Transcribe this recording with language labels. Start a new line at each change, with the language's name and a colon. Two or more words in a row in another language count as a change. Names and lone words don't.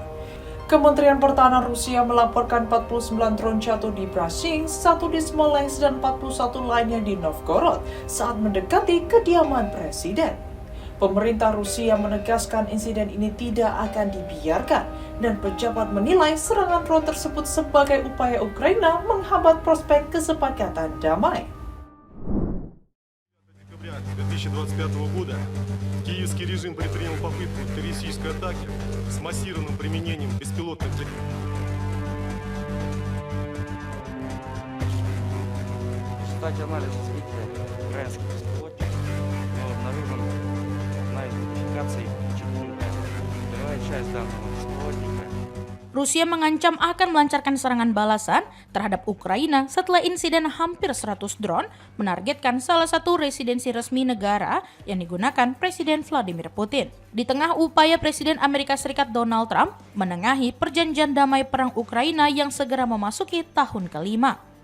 Indonesian: Kementerian Pertahanan Rusia melaporkan 49 drone jatuh di Bryansk, 1 di Smolensk, dan 41 lainnya di Novgorod saat mendekati kediaman presiden. Pemerintah Rusia menegaskan insiden ini tidak akan dibiarkan, dan pejabat menilai serangan drone tersebut sebagai upaya Ukraina menghambat prospek kesepakatan damai.
Russian: 2025 года киевский режим предпринял попытку террористической атаки с массированным применением беспилотных В результате анализа сбития украинских беспилотников мы обнаружим одна из модификаций Чехии. Первая часть данного беспилотника.
Indonesian: Rusia mengancam akan melancarkan serangan balasan terhadap Ukraina setelah insiden hampir 100 drone menargetkan salah satu residensi resmi negara yang digunakan Presiden Vladimir Putin. Di tengah upaya Presiden Amerika Serikat Donald Trump menengahi perjanjian damai perang Ukraina yang segera memasuki tahun kelima.